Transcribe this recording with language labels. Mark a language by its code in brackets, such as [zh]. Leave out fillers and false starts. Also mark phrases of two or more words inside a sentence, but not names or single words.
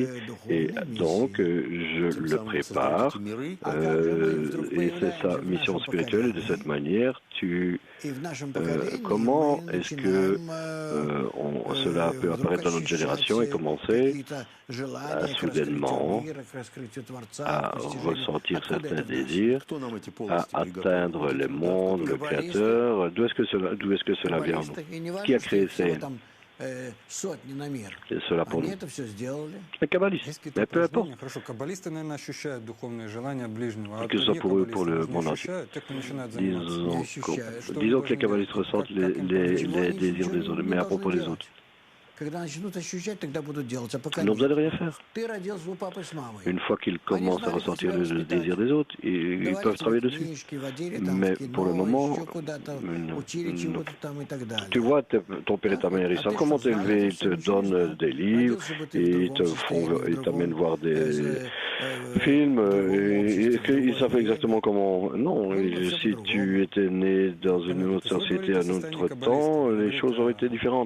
[fr] Et donc je le prépare, et c'est sa mission spirituelle, et de cette manière, comment est-ce que cela peut apparaître dans notre génération et commencer soudainement à ressentir certains désirs, à atteindre le monde, le Créateur. D'où est-ce que cela vient en nous? Qui a créé cela pour nous? Les kabbalistes. Mais peu importe. [ru] Хорошо, каббалисты, наверное, ощущают духовные желания ближнего, а [fr] Que ce soit pour eux, pour le [ru] не [fr] monde entier. [ru] ощущают, те, кто начинает заниматься. [fr] Disons que les kabbalistes ressentent les désirs des autres, mais à propos des autres. [ru] Когда начнут ощущать, тогда будут делать. А пока [fr] Ils n'ont [ru] нет. [fr] besoin de rien faire. [ru] Ты родился у папы с мамой. [fr] Une fois qu'ils commencent à ressentir le désir des autres, ils [ru] Говорили [fr] peuvent travailler [ru] тебе [fr] dessus. [ru] книжки, водили там [fr] Mais [ru] в кино, [fr] pour le moment, [ru] еще куда-то, [fr] non. [ru] учили чего-то там и так далее. [fr] Tu vois, ton père et ta mère, ils savent comment t'élever, ils te donnent des livres, ils t'amènent voir des films, et ils savent exactement comment. Non, si tu étais né dans une autre société à un autre temps, les choses auraient été différentes.